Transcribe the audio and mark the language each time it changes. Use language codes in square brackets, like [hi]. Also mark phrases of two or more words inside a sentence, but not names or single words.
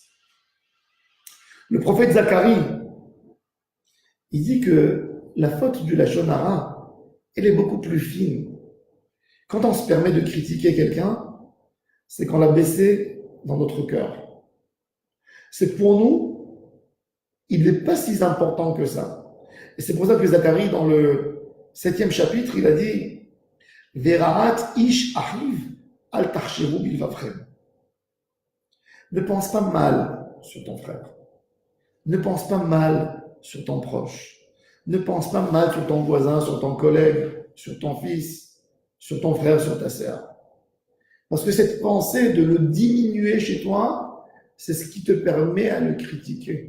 [fr] Le prophète Zacharie, il dit que la faute du [he] לשון הרע, [fr] elle est beaucoup plus fine. Quand on se permet de critiquer quelqu'un, c'est qu'on l'a baissé dans notre cœur. C'est que pour nous, il n'est pas si important que ça. Et c'est pour ça que Zacharie, dans le 7e chapitre, il a dit: [he] ורעת איש אחיו אל תחשבו בלבבכם. [fr] Ne pense pas mal sur ton frère. Ne pense pas mal sur ton proche. Ne pense pas mal sur ton voisin, sur ton collègue, sur ton fils, sur ton frère, sur ta sœur. Parce que cette pensée de le diminuer chez toi, c'est ce qui te permet à le critiquer.